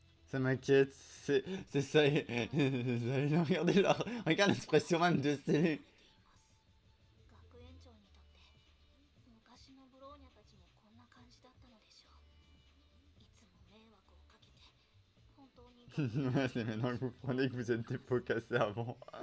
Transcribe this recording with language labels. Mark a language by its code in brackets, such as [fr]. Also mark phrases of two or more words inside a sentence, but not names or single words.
[fr] Ça m'inquiète, c'est ça. Regardez leur, regarde l'expression même de ces. [ja] 学園長にとって昔のブローニャたちもこんな感じだったのでしょう。いつも迷惑をかけて本当に [fr] Ouais, c'est maintenant que vous prenez que vous êtes des pots cassés avant.